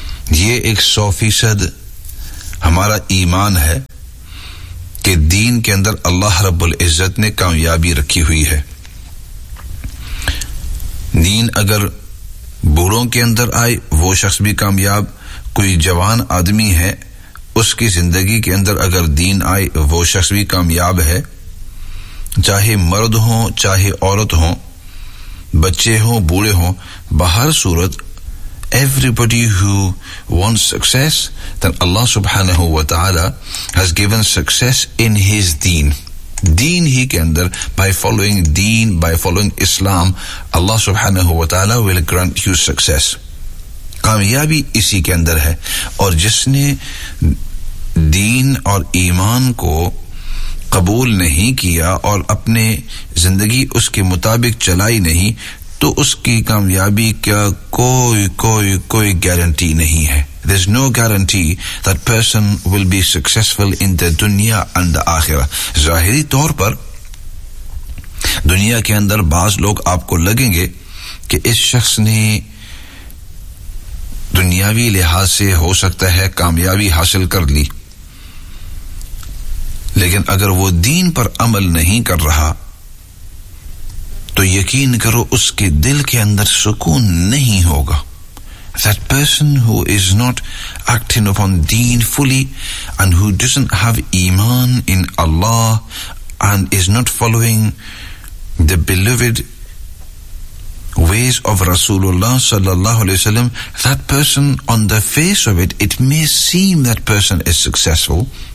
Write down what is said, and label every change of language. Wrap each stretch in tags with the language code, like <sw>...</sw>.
<ur>یہ ایک 100% ہمارا ایمان ہے کہ دین کے اندر اللہ رب العزت نے کامیابی رکھی ہوئی ہے. دین اگر بوڑھوں کے اندر آئے وہ شخص بھی کامیاب, کوئی جوان آدمی ہے اس کی زندگی کے اندر اگر دین آئے وہ شخص بھی کامیاب ہے. چاہے مرد ہوں چاہے عورت ہوں, بچے ہوں بوڑھے ہوں, بہر صورت</ur> <en>everybody who wants success, then Allah subhanahu wa ta'ala has given success in his deen. Deen ہی کے اندر, by following deen, by following Islam, Allah subhanahu wa ta'ala will grant you success.</en> <ur>کامیابی اسی کے اندر ہے, اور جس نے دین اور ایمان کو قبول نہیں کیا اور اپنے زندگی اس کے مطابق چلائی نہیں تو اس کی کامیابی کا کوئی گارنٹی نہیں ہے.</ur> <en>There's no guarantee that person will be successful in the dunya and the akhirah.</en> <ur>ظاہری طور پر دنیا کے اندر بعض لوگ آپ کو لگیں گے کہ اس شخص نے دنیاوی لحاظ سے ہو سکتا ہے کامیابی حاصل کر لی, لیکن اگر وہ دین پر عمل نہیں کر رہا تو یقین کرو اس کے دل کے اندر سکون نہیں ہوگا.</ur> <en>That person who is not acting upon deen fully and who doesn't have iman in Allah and is not following the beloved ways of Rasulullah sallallahu alayhi wa sallam, that person on the face of it, it may seem that person is successful,</en>